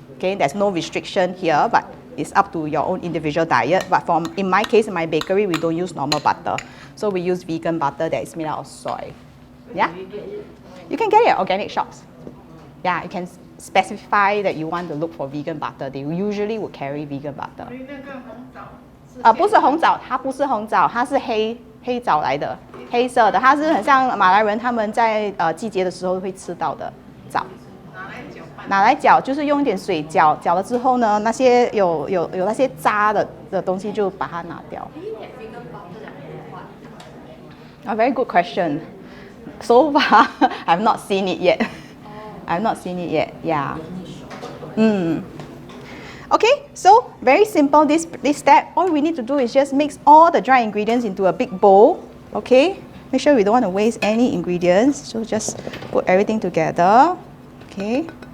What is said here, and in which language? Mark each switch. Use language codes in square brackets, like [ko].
[en] Okay, there's no restriction here, but it's up to your own individual diet. But in my case, in my bakery, we don't use normal butter. So we use vegan butter that is made out of soy. Yeah? You can get it at organic shops. Yeah, you can specify that you want to look for vegan butter. They usually would carry vegan butter. [zh] 不是红枣，它不是红枣，它是黑枣来的，黑色的，它是很像马来人他们在季节的时候会吃到的枣。拿来搅，就是用一点水搅了之后呢，那些有那些渣的东西就把它拿掉。 [en] A very good question. so far, I've not seen it yet. I've not seen it yet, yeah. Okay, so very simple this step. All we need to do is just mix all the dry ingredients into a big bowl, okay? Make sure we don't want to waste any ingredients, so just put everything together, okay?